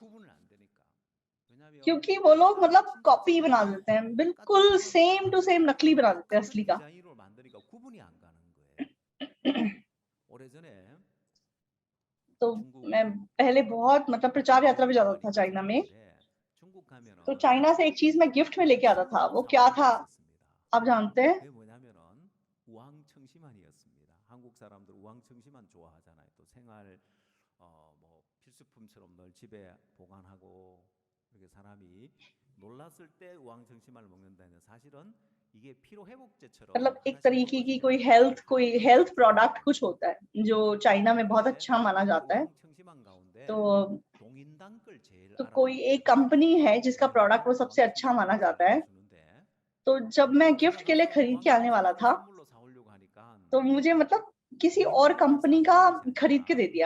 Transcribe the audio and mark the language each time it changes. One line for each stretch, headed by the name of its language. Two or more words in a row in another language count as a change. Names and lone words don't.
Hindi: क्योंकि वो लोग मतलब कॉपी बना देते हैं, बिल्कुल
English: same to same
Hindi: नकली बना देते हैं असली का। तो मैं पहले बहुत मतलब प्रचार यात्रा पे जाता था चाइना में, तो चाइना से एक चीज मैं गिफ्ट में लेके आता था। वो क्या था आप जानते हैं?
Korean: 한국 사람들 우황청심환 좋아하잖아요. 또 생활 뭐 필수품처럼 늘 집에 보관하고 이렇게 사람이 놀랐을 때 우황청심환을 먹는다는 사실은 이게 피로 회복제처럼
Hindi: मतलब एक तरीके की कोई
English: health product
Hindi: कुछ होता है जो चाइना में बहुत अच्छा माना जाता है। तो कोई एक कंपनी है जिसका प्रोडक्ट वो सबसे अच्छा माना जाता है। तो जब मैं गिफ्ट के लिए खरीद के आने वाला था, तो मुझे मतलब किसी और कंपनी का खरीद के दे दिया।